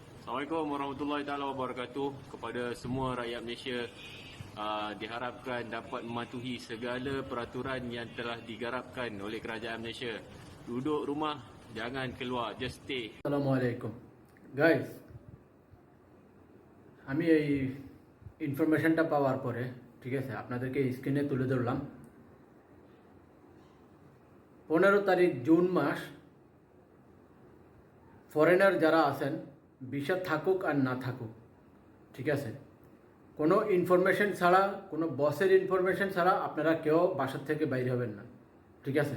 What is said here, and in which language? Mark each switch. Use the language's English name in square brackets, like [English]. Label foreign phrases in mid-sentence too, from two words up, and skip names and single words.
[Arabic] السلام عليكم ورحمة الله تعالى وبركاته [Malay] kepada semua rakyat Malaysia. Diharapkan dapat mematuhi segala peraturan yang telah digarapkan oleh kerajaan Malaysia. Duduk rumah, jangan keluar, [English] just stay. [Malay] Assalamualaikum guys, [Bangla] আমি এই ইনফরমেশনটা পাওয়ার পরে ঠিক আছে আপনাদেরকে স্ক্রিনে তুলে ধরলাম। 15 তারিখ জুন মাস ফরেনার যারা আছেন ভিসা থাকুক আর না থাকুক, ঠিক আছে, কোনো ইনফরমেশন ছাড়া, কোনো বসের ইনফরমেশন ছাড়া আপনারা কেউ বাসার থেকে বাইরে হবেন না, ঠিক আছে।